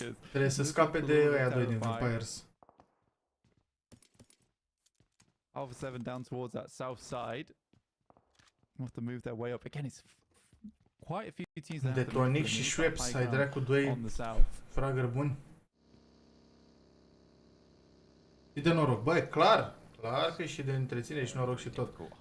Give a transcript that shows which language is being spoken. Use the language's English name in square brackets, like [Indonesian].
[Romanian] Trebuie să scape de ăia doi din Vampires. [English] Alpha 7 down towards that south side. Have to move their way up again. It's quite a few teams that [Romanian] de Tonic și Schweppes, ai dracu doi fragări buni. Și de noroc, băi, clar că e și de întreținere și noroc și tot.